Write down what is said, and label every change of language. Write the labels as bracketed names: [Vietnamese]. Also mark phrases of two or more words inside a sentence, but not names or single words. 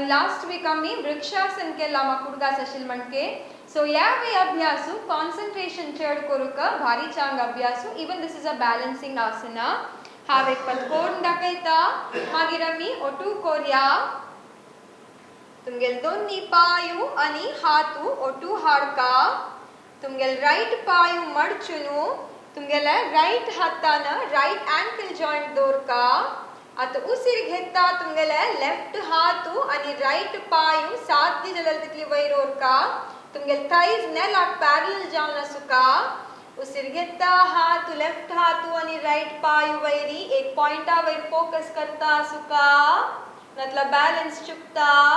[English] last week [Konkani] आम्ही वृक्षासन केला म्हाका कुडगास आशिल म्हणके सो ह्या वे अभ्यासू कॉन्सन्ट्रेशन चड करूक भारी चांग अभ्यासू [English] even this is a balancing [Konkani] आसना हांव एक पंत कोरून दाखयता मागीर आमी ओटू कोरिया तुमगेल दोन्ही पायू आणि हातू ओटू हाडका तुमगेल राइट पायू मडचुनु तुमगेले राइट हातान [English] right ankle joint [Konkani] दवरका आता उसिर घेता तुमगेले लेफ्ट हातू आणि राइट पायू साध्य जलल तितली वयर ओरका तुमगेल थाइज नेलाक पॅरलल जावन आसुका उसिर घेता हातू लेफ्ट हातू आणि राइट पायू वयरी एक पॉइंटा वयर फोकस करता आसुका नातला बैलेंस चुकता